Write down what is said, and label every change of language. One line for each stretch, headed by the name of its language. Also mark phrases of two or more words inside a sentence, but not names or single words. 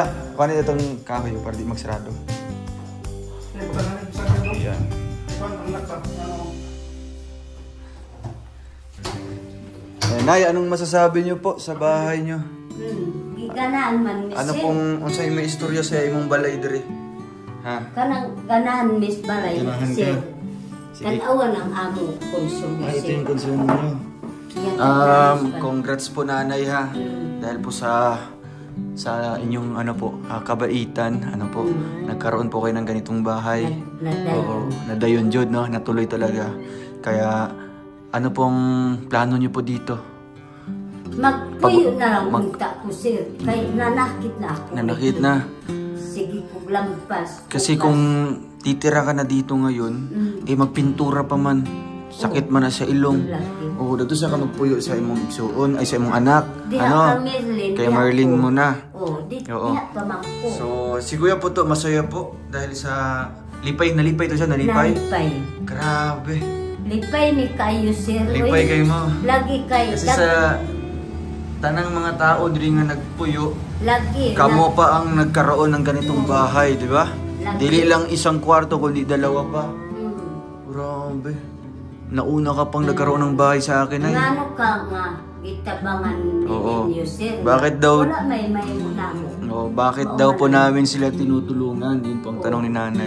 Filipino: Kuha nila itong kahoy para di magsarado. Ayan. Naya, anong masasabi niyo po sa bahay niyo?
Cebuano: Giganaan man, miss.
Filipino: Ano pong,
Cebuano: unsay may istorya sa imong balay diri? Ha? Kanang ganahan, miss, balay, Ganahan sir. ka. Sige. Tanawan ang among konsumo,
Filipino: Ito sir. yung konsumo niyo. Yan ang ganahan. Congrats po nanay ha. Dahil po sa inyong ano po, kabaitan, ano po, nagkaroon po kayo ng ganitong bahay.
Cebuano: Nadayon. Oo, nadayon jud, no?
Filipino: Natuloy talaga. Kaya ano pong plano niyo po dito?
Cebuano: Magpuyo na lang unta ko, sir. Kay nanakit na ako. Nanakit na. Sige, puglampas.
Filipino: Kasi kung titira ka na dito ngayon, magpintura pa man.
Cebuano: Sakit man na sa ilong. Oo, dito sa ka magpuyo sa imong igsuon, ay sa imong anak. Diha ka, Merlin. Kay Diha Marlene ko. mo na. Oo, Oo. diha pa man ko. So,
Filipino: si Kuya po to, masaya po. Dahil sa nalipay to siya, nalipay.
Cebuano: Nalipay. Grabe. Lipay ni kayo, sir. Lipay kayo mo. Lagi kayo. Kasi sa tanang mga tao diri nga nagpuyo, Lagi.
Filipino: kamo pa ang nagkaroon ng ganitong bahay, di ba?
Cebuano: Lagi.
Filipino: Dili lang isang kwarto, kundi dalawa pa. Hmm. Grabe. Nauna ka pang nagkaroon ng bahay sa akin ay.
Cebuano: Ngano ka nga, gitabangan Oo. ninyo, sir.
Filipino: Bakit daw-
Cebuano: Wala may muna mo.
Filipino: Oh, bakit daw po namin sila tinutulungan? Yun po ang tanong ni nanay.